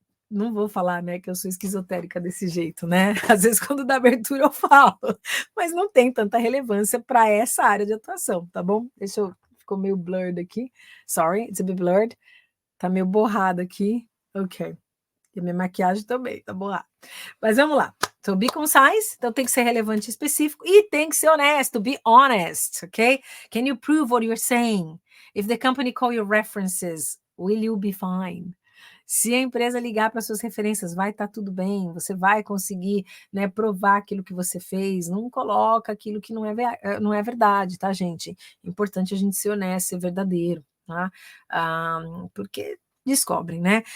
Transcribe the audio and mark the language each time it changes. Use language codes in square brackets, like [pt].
[pt] Não vou falar, né, que eu sou esquizotérica desse jeito, né? Às vezes, quando dá abertura, eu falo, mas não tem tanta relevância para essa área de atuação, tá bom? Ficou meio blurred aqui. [en] Sorry, it's a bit blurred. [pt] Tá meio borrado aqui. Ok. E minha maquiagem também tá borrada. Mas vamos lá. [en] So, be concise, [pt] então tem que ser relevante e específico, e tem que ser honesto, [en] be honest, [pt] ok? [en] Can you prove what you're saying? If the company call your references, will you be fine? [pt] Se a empresa ligar para suas referências, vai estar tudo bem, você vai conseguir, né, provar aquilo que você fez, não coloca aquilo que não é verdade, tá, gente? É importante a gente ser honesto, ser verdadeiro, tá? Porque descobrem, né?